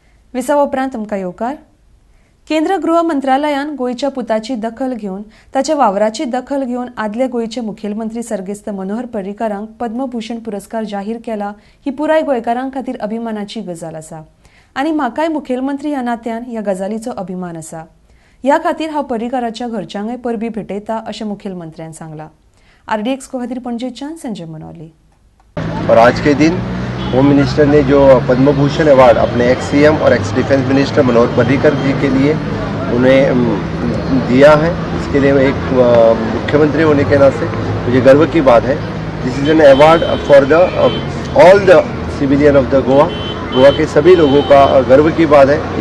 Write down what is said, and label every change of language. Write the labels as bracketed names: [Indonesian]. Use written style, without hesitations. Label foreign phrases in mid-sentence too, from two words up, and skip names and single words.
[Konkani] विसावा उपरांत तुमकां येवकार। केंद्र गृह मंत्रालयान गोयच्या पुताची दखल घेवन ताच्या वावराची दखल घेवन आदले गोयचे मुखेलमंत्री सर्गेस्त मनोहर पर्रीकारांक पद्म भूषण पुरस्कार जाहीर केला ही पुराय गोंयकारां खातीर अभिमानाची गजाल आसा आनी म्हाकाय मुखेलमंत्री ह्या नात्यान ह्या गजालीचो अभिमान आसा। ह्या खातीर हांव पर्रीकाराच्या घरच्यांकय परबी भेटयता अशें मुखेलमंत्र्यान सांगलां। RDXGOA खातीर पणजेच्यान संजय मनोहर। [Hindi] और आज के दिन [English] home minister [Hindi] ने जो पद्म भूषण अवार्ड अपने [English] ex CM [Hindi] और [English] ex defence minister [Hindi] मनोहर पर्रिकर जी के लिए उन्हें दिया है, इसके लिए एक मुख्यमंत्री होने के नाते मुझे गर्व की बात है। [English] This is an award for the all the civilian of the Goa [Hindi] के सभी लोगों का गर्व की बात है।